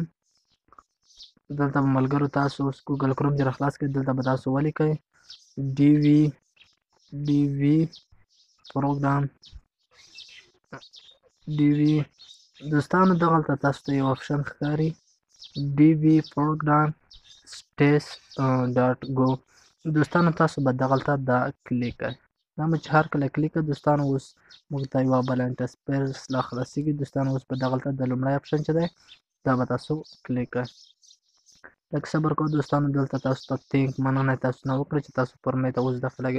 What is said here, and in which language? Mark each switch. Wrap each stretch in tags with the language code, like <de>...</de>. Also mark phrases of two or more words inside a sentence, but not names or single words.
<ps>دلته به ملګرو تاسو اوس ګوګل کروم چې راخلاص کړئ، دلته به تاسو ولیکئ ډي وي پروګرام. ډي وي دوستانو دغلته تاسو ته یو اپشن ښکاري dvprogram.states.go. دوستانو تاسو به دغلته دا کلیک کړئ. دا مو چې هر کله کلیک کړئ دوستانو اوس موږ ته یوه بله انټرسپیس لا خلاصېږي. دوستانو اوس به دغلته د لومړی اپشن چې دی دا به تاسو کلیک کړئ. لږ صبر کوو دوستانو، دلته تاسو ته تینک مننه تاسو نه وکړه چې تاسو فورمې ته اوس داخلېږئ.</ps>